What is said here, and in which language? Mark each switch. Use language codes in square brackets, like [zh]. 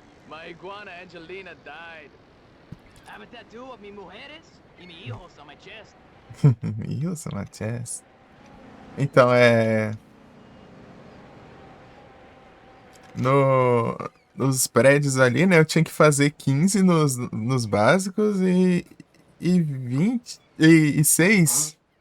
[en] My iguana Angelina died. I have a tattoo of [es] mi mujeres y mi hijos [en] on my chest. Wilson Matias. [pt] Então, no, nos prédios ali, né? Eu tinha que fazer 15 nos básicos e 20 e 6.